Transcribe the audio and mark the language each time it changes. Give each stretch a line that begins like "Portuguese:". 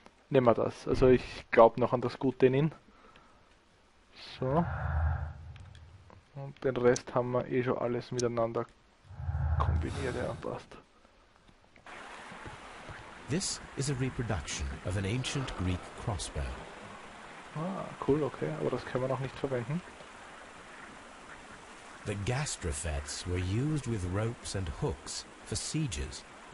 German: Nehmen wir das. Also ich glaube noch an das Gute in ihn. So. Und den Rest haben wir eh schon alles miteinander kombiniert, ja, passt.
English: This is a reproduction of an ancient Greek crossbow.
German: Ah, cool, okay, aber das können wir noch nicht verwenden.
English: The gastrofets were used with ropes and hooks for sieges.